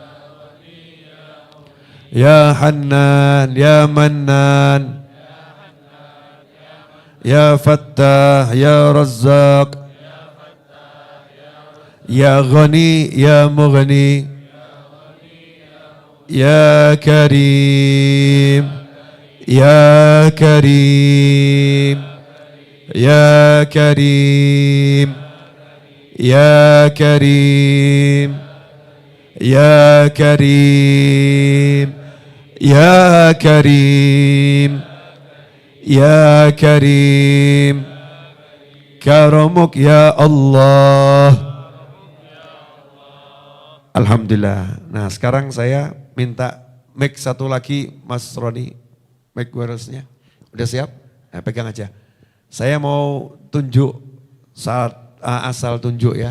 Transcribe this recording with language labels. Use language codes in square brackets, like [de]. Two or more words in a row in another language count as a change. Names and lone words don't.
[ar] يا حنان يا منان يا فتاح يا رزاق, يا غني يا مغني يا كريم يا كريم يا كريم يا كريم يا كريم يا كريم يا كريم كرمك يا الله. Alhamdulillah. [id] Nah sekarang saya minta mic satu lagi Mas Roni. Mic wirelessnya. Udah siap? Nah, pegang aja. Saya mau tunjuk saat asal tunjuk ya.